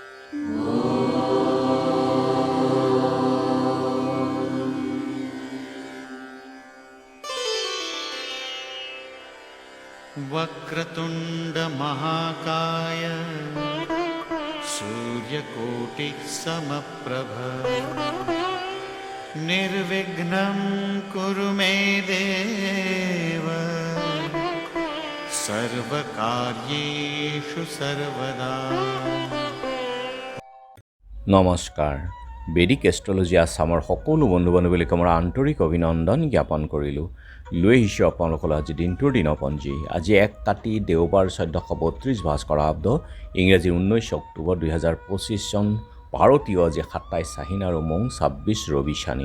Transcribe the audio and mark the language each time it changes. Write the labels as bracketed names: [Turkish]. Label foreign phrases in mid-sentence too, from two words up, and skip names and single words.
[Sanskrit] वक्रतुंड महाकाय सूर्यकोटिः समप्रभ निर्विघ्नं कुरु मे देव सर्वकार्येषु सर्वदा। [Assamese] নমস্কাৰ। বেদিক এষ্ট্ৰলজি আছামৰ সকলো বন্ধু বান্ধৱীলৈকে মোৰ আন্তৰিক অভিনন্দন জ্ঞাপন কৰিলোঁ। লৈ আহিছোঁ আপোনালোকলৈ আজি দিনটোৰ দিনপঞ্জী। আজি 1 কাতি দেওবাৰ 1432 ভাস্কৰাব্দ ইংৰাজী 19 অক্টোবৰ 2025 চন ভাৰতীয় আজি 27 আহিন আৰু মং 26 ৰবি শানি।